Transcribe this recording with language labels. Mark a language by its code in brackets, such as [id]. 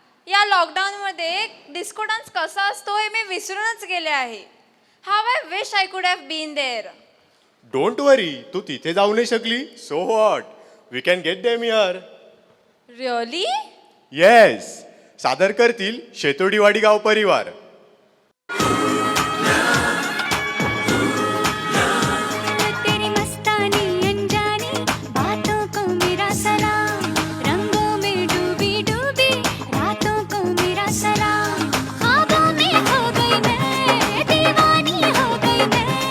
[mr] या लॉकडाऊनमध्ये disco dance कसा असतो हे मी विसरूनच गेले आहे. [en] How I wish I could have been there. Don't worry, [mr] तू तिथे जाऊ नाही शकली. [en] So what, we can get them here. Really? Yes, [mr] सादर करतील शेतोडीवाडी गाव परिवार. [hi] तेरी मस्तानी अनजानी बातों को मेरा सलाम रंगों में डूबी डूबी रातों को मेरा सलाम ख्वाबों में खो गई मैं दीवानी हो गई मैं